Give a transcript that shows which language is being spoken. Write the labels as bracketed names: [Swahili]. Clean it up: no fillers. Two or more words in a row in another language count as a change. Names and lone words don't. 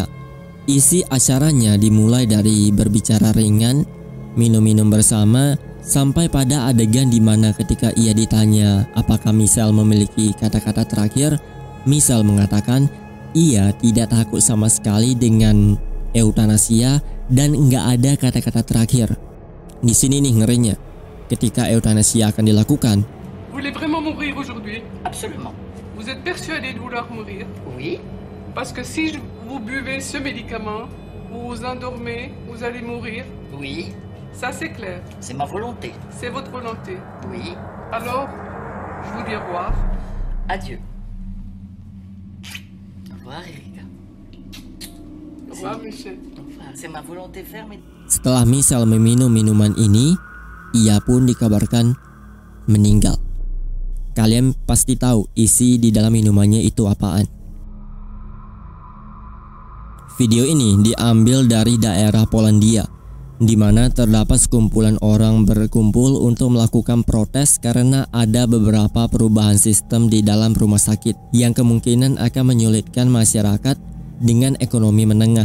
[Indonesian] Isi acaranya dimulai dari berbicara ringan, minum-minum bersama, sampai pada adegan di mana ketika ia ditanya apakah Michelle memiliki kata-kata terakhir, Michelle mengatakan ia tidak takut sama sekali dengan eutanasia dan nggak ada kata-kata terakhir. Di sini nih ngerinya, ketika eutanasia akan dilakukan. [French] Vous voulez vraiment mourir aujourd'hui? Absolument. Vous êtes persuadé de vouloir mourir? Oui. Parce que si vous buvez ce médicament, vous vous endormez, vous allez mourir. Oui. Ça c'est clair. C'est ma volonté. C'est votre volonté. Oui. Alors, je vous dis au revoir. Adieu. Au revoir, Erika. Au revoir, Michel. Au revoir. C'est ma volonté ferme. [Indonesian] Setelah Michelle meminum minuman ini, ia pun dikabarkan meninggal. Kalian pasti tahu isi di dalam minumannya itu apaan. Video ini diambil dari daerah Polandia, di mana terdapat sekumpulan orang berkumpul untuk melakukan protes karena ada beberapa perubahan sistem di dalam rumah sakit yang kemungkinan akan menyulitkan masyarakat dengan ekonomi menengah.